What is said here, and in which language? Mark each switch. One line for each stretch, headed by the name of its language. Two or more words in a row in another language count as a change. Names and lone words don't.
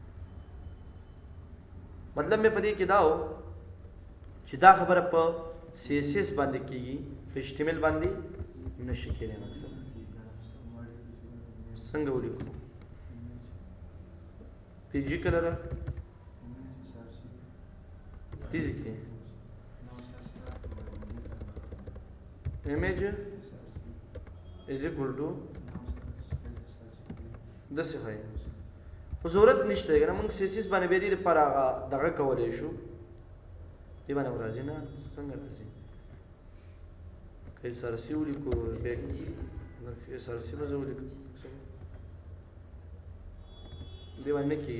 Pashto: مطلب مې په دې کې دا و چې دا خبره په سی ایس ایس باندې کېږي، په ایچ ټي ایم ایل باندې نشي کېدی. مقصد څنګه ولیکو؟ پی جی کلر دیزی کې
English: image is equal to
Pashto: داسې ښایي. خو ضرورت نشته که نه موږ سی ایس ایس باندې بیا دې دپاره هغه دغه کولی شو. دې باندې راځي نه څنګه راځي که ایس آر سی ولیکو بیا ایس آر سی به زه ولیکم دې باندې نه کېږي.